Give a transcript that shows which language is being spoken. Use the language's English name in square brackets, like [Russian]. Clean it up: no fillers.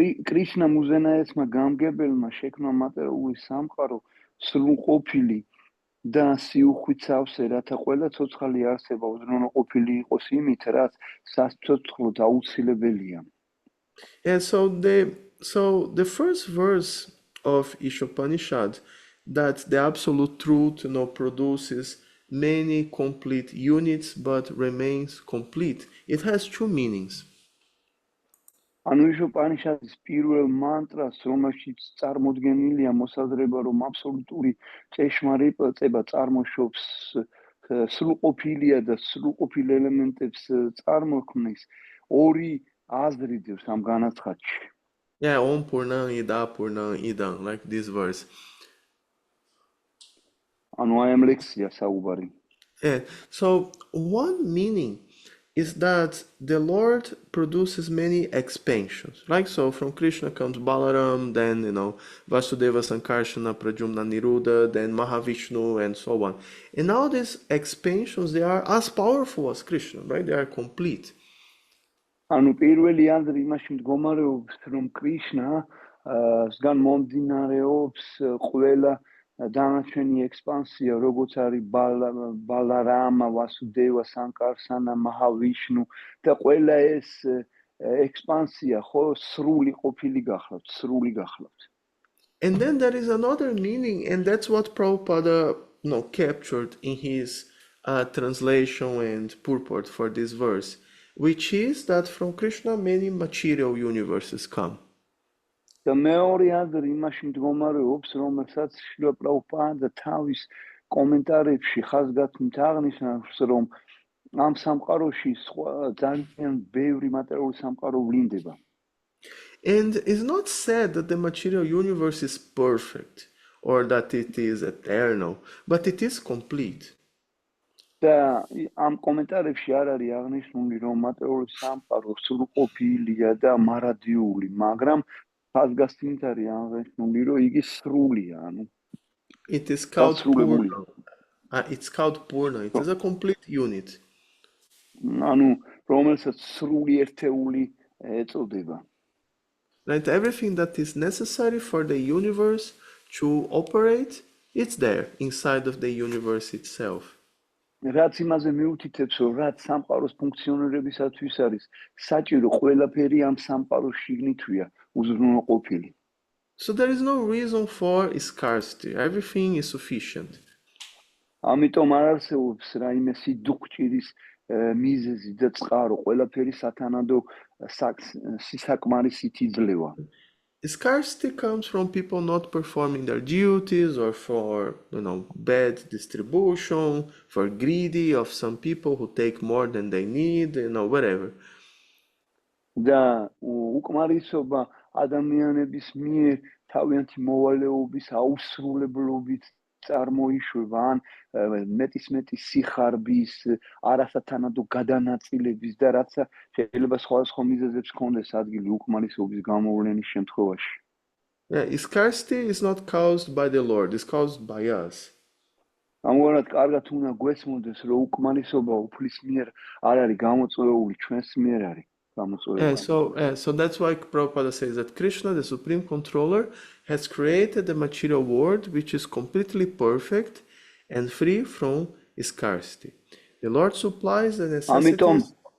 [Georgian] Krishna მუზენაესმა გამგებელმა შექმნა მატერიული სამყარო სრულყოფილი და სიუხვით სავსე, რათა ყველა ცოცხალი არსება უზრუნველყოფილი იყოს იმით, რაც სასიცოცხლოდ აუცილებელია. [English] And so the first verse of Ishopanishad, that the absolute truth produces many complete units but remains complete. It has two meanings. [Georgian] ანუ იშოპანიშადის პირველ მანტრას, რომელშიც წარმოდგენილია მოსაზრება, რომ აბსოლუტური ჭეშმარიტება წარმოშობს სრულყოფილია და სრულყოფილ ელემენტებს წარმოქმნის, ორი აზრი დევს ამ განაცხადში. [English] Yeah, [Sanskrit] Om Purnam Ida Purnam Idam, [English] like this verse. [Georgian] ანუ აი ამ ლექსია საუბარი. [English] Yeah. So one meaning is that the Lord produces many expansions, right? So from Krishna comes Balaram, then Vasudeva Sankarshana, Pradyumna Niruddha, then Mahavishnu, and so on. And all these expansions, they are as powerful as Krishna, right? They are complete. [Georgian] ანუ პირველი აზრი იმაში მდგომარეობს, რომ კრიშნასგან მომდინარეობს ყველა დანარჩენი ექსპანსია, როგორც არის ბალარამა, ვასუდევა, სანკარსანა, მაჰავიშნუ და ყველა ეს ექსპანსია ხო სრული ყოფილი გახლავთ. [English] And then there is another meaning, and that's what Prabhupada captured in his translation and purport for this verse, which is that from Krishna many material universes come. [Georgian] და მეორე აზრი იმაში მდგომარეობს, რომელსაც შრილა პრაბჰუპადა თავის კომენტარებში ხაზგასმით აღნიშნავს, რომ ამ სამყაროში ძალიან ბევრი მატერიალური სამყარო ვლინდება. [English] And it's not said that the material universe is perfect or that it is eternal, but it is complete. [Georgian] და ამ კომენტარებში არ არის აღნიშნული, რომ მატერიალური სამყარო სრულყოფილია და მარადიული, მაგრამ ხაზგასწინით არის აღნიშნული, რომ იგი სრულია, ანუ [English] It is called [Georgian] დასრულებული. [English] Purna. It's called Purna. It is a complete unit. [Georgian] ანუ რომელსაც სრული ერთეული ეწოდება. [English] Right? Everything that is necessary for the universe to operate, it's there inside of the universe itself. [Georgian] რაც იმაზე მიუთითებს, რომ რაც სამყაროს ფუნქციონირებისათვის არის საჭირო, ყველაფერი ამ სამყაროს შიგნითვია უზრუნველყოფილი. [English] So there is no reason for scarcity. Everything is sufficient. [Georgian] ამიტომ არ არსებობს რაიმე სიდუხჭირის მიზეზი და წყარო, ყველაფერი სათანადო სისაკმარისით იძლევა. [English] Scarcity comes from people not performing their duties or for, bad distribution, for greedy of some people who take more than they need, whatever. [Georgian] და უკმარისობა ადამიანების მიერ თავიანთი მოვალეობის აუსრულებლობით წარმოიშვება ან მეტის სიხარბის, არასათანადო გადანაწილების და რაც შეიძლება სხვადასხვა მიზეზებს ჰქონდეს ადგილი უკმარისობის გამოვლენის შემთხვევაში. [English] Yeah, scarcity is not caused by the Lord, it's caused by us. [Georgian] ამგვარად კარგად უნდა გვესმოდეს, რომ უკმარისობა უფლის მიერ არ არის გამოწვეული, ჩვენს მიერ არის გამოწვეული. [English] So that's why Prabhupada says that Krishna, the Supreme Controller, has created the material world which is completely perfect and free from scarcity. The Lord supplies the necessities.